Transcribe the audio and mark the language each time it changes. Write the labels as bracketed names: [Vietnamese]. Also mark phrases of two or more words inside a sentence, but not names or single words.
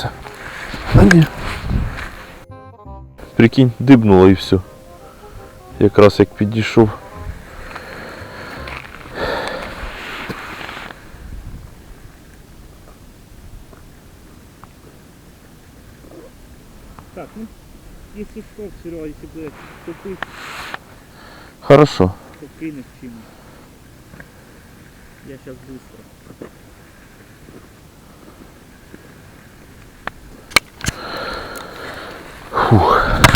[Ukrainian] А ні. Прикинь, дибнула і все. Якраз як підійшов. Так, ну, [Russian] если что, Серега, если будет тупых, Хорошо. то кинешь чему. Я сейчас быстро. Фух.